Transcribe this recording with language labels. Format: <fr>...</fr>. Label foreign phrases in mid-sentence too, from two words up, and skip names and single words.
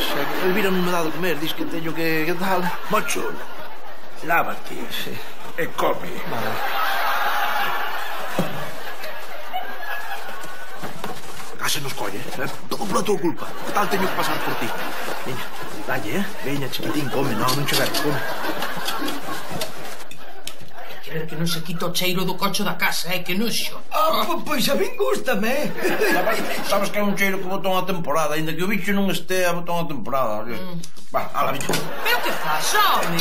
<gl>Elvira non me dá de comer, dis que teño que tal. Mocho, lávate e come. Vale. Case nos colle, todo pola tua culpa. Que tal teño que pasar por ti? Veña, dalle, veña, chiquitín, come. Non che ver, come. Querer que non se quita o cheiro do cocho da casa, que noxo. Pois a min gústame. Sabes que é un cheiro que botou unha temporada, ainda que o bicho non estea, botou unha temporada. Va, ala, bicho. Pero que faz, home?</gl>